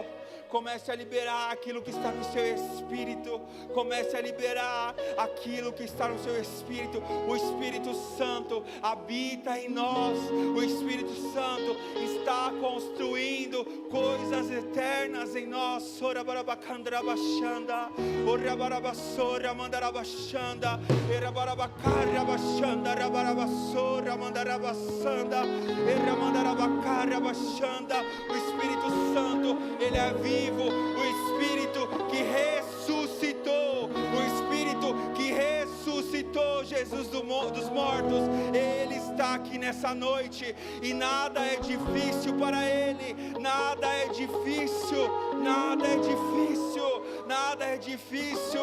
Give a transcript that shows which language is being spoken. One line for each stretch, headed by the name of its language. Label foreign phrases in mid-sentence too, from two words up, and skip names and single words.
Portuguese: Comece a liberar aquilo que está no seu espírito. Comece a liberar aquilo que está no seu espírito. O Espírito Santo habita em nós. O Espírito Santo está construindo coisas eternas em nós. Orabarabacandra-bachanda, orabarabasora mandarabachanda, erabarabacariabachanda, rabarabassora mandarabassanda, eramandarabacariabachanda. O Espírito Santo, Ele é vivo. O Espírito que ressuscitou, o Espírito que ressuscitou Jesus dos mortos, Ele está aqui nessa noite, e nada é difícil para Ele, nada é difícil, nada é difícil, nada é difícil.